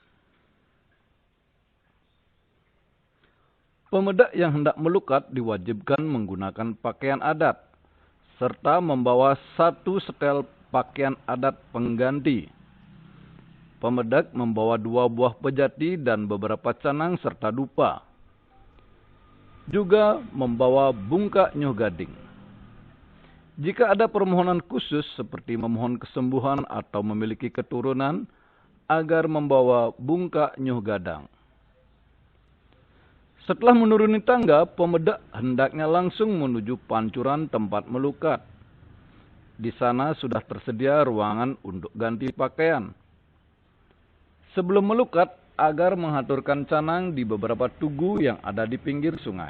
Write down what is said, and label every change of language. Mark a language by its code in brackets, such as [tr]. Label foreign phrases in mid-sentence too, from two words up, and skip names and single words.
[id] Pemedak yang hendak melukat diwajibkan menggunakan pakaian adat, serta membawa satu setel pakaian adat pengganti. Pemedak membawa 2 buah pejati dan beberapa canang serta dupa. Juga membawa [ban] bungkak nyuh gading. [id] Jika ada permohonan khusus seperti memohon kesembuhan atau memiliki keturunan, agar membawa [ban] bungkak nyuh gadang. [id] Setelah menuruni tangga, pemedak hendaknya langsung menuju pancuran tempat melukat. Di sana sudah tersedia ruangan untuk ganti pakaian. Sebelum melukat, agar menghaturkan canang di beberapa tugu yang ada di pinggir sungai.